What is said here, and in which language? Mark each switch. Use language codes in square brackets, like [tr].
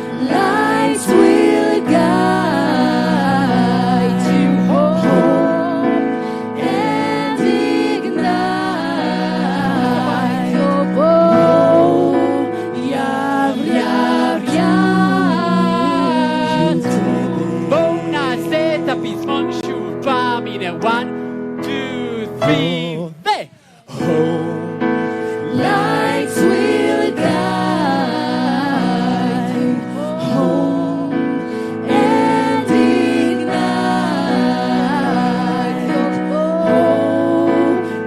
[en] Lights will guide you home and ignite your bow. Yav, yav, yav. [he] בואו נעשה את הפזמון שוב פעם. הנה 1, 2, 3, ו... [en] Lights will guide you home and ignite your bow.